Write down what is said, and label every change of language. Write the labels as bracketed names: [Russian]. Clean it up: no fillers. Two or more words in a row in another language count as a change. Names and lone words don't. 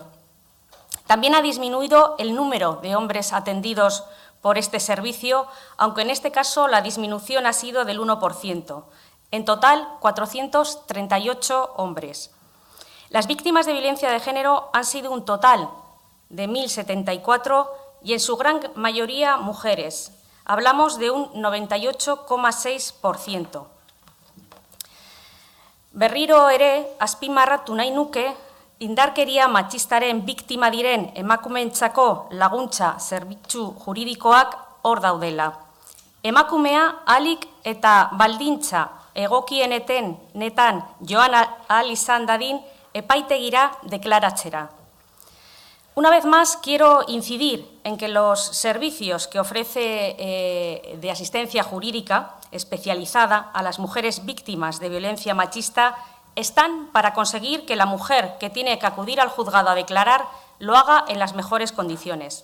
[Spanish] También ha disminuido el número de hombres atendidos por este servicio, aunque en este caso la disminución ha sido del 1%. En total, 438 hombres. Las víctimas de violencia de género han sido un total de 1.074 y en su gran mayoría mujeres. Hablamos de un 98,6%. [Basque] Berriro ere, azpimarratu nahi nuke, indarkeria matxistaren biktima diren emakumeentzako laguntza zerbitzu juridikoak hor daudela. Emakumea ahalik eta baldintza egokienetan joan ahal izan dadin epaitegira deklaratzera. [Spanish] Una vez más, quiero incidir en que los servicios que ofrece de asistencia jurídica especializada a las mujeres víctimas de violencia machista están para conseguir que la mujer que tiene que acudir al juzgado a declarar lo haga en las mejores condiciones.